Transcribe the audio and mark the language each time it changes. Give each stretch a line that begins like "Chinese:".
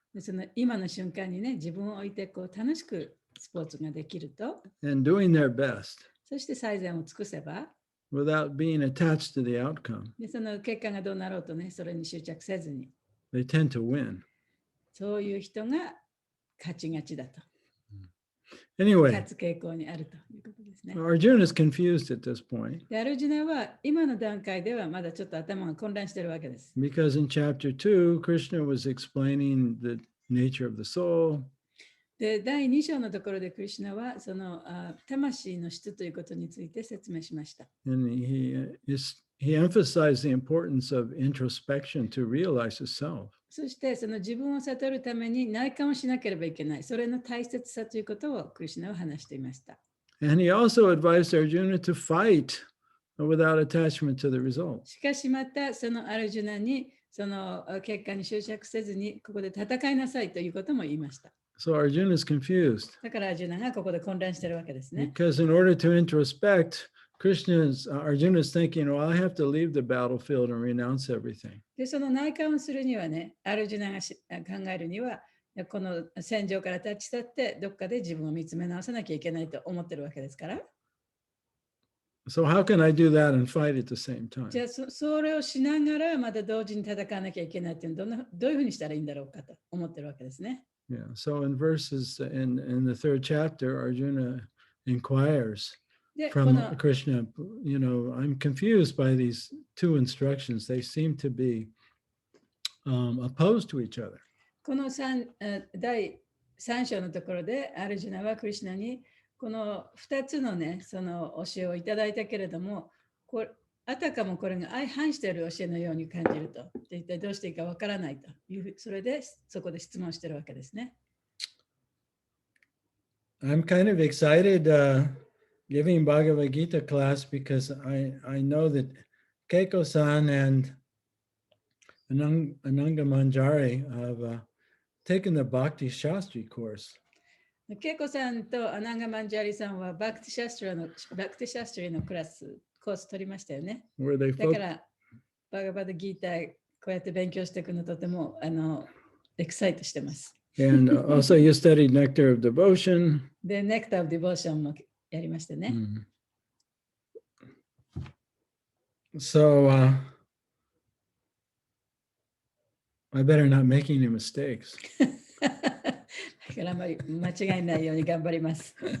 Japanese: その今の瞬間にね、自分を置いてこう楽しくスポーツができると、
English: and doing their best.
Japanese: そして最善を尽くせば、
English: without being attached to the outcome.
Japanese: でその結果がどうなろうとね、それに執着せずに。
English: They tend to win.
Japanese: そういう人が勝ちがちだと。
English: Anyway,
Japanese: 勝つ傾向にあるということですね。
English: Arjuna is confused at this point
Japanese: でアルジュナは今の段階ではまだちょっと頭が混乱しているわけです。
English: because in chapter 2, Krishna was explaining the nature of the soul.
Japanese: で第2章のところでクリシュナはその魂の質ということについて説明しました。
English: And he emphasized the importance of introspection to realize the self.
Japanese: そしてその自分を悟るために内観をしなければいけない。それの大切さということをクリシュナは話していました。
English: And he also advised Arjuna to fight without attachment to the result.
Japanese: しかしまたそのアルジュナにその結果に執着せずにここで戦いなさいということも言いました。
English: So Arjuna is confused
Japanese: だからアルジュナがここで混乱しているわけですね。
English: because in order to introspect, Arjuna is thinking, well, I have to leave the battlefield and renounce everything.
Japanese: でその内観をするにはね、アルジュナが考えるには、この戦場から立ち去ってどっかで自分を見つめ直さなきゃいけないと思ってるわけですから。
English: So how can I do that and fight at the same time?
Japanese: じゃあそれをしながらまた同時に戦わなきゃいけないっていうのはどういうふうにしたらいいんだろうかと思ってるわけですね。
English: Yeah. So in the third chapter, Arjuna inquires
Japanese: で、
English: from Krishna, I'm confused by these two instructions. They seem to be opposed to each other.
Japanese: この第3章のところでアルジュナはクリシュナにこの2つのね、その教えをいただいたけれども、あたかもこれが相反している教えのように感じると。一体どうしていいかわからないという、それでそこで質問しているわけですね。
English: I'm kind of excited giving Bhagavad Gita class because I know that Keiko-san and Ananga Manjari have taken the Bhakti Shastri course.
Japanese: ケイコさんとアナンガマンジャリさんはバクティシャストリのコース取りましたよね。だからバガバドギーターこうやって勉強していくのとてもエキサイトしてます。
English: And also you studied Nectar of Devotion.
Japanese: で、Nectar of Devotion もやりましたね。
English: So I better not make any mistakes.
Japanese: だからあまり間違いないように頑張ります。